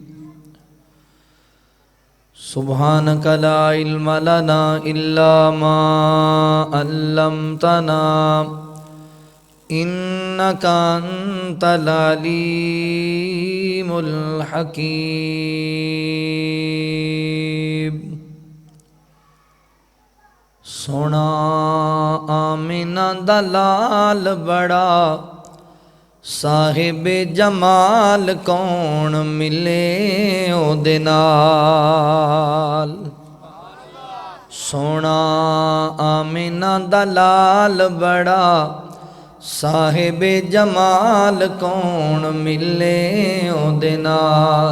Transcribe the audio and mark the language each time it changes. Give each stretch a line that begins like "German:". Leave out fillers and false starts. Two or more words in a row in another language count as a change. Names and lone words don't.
Arabic: سبحانك لا علم لنا إلا ما علمتنا إنك أنت العليم الحكيم.
Punjabi: سونا آمنہ دلال بڑا صاحب جمال کون ملے او دے نال. سونا آمنہ دلال بڑا صاحب جمال کون ملے او دے نال.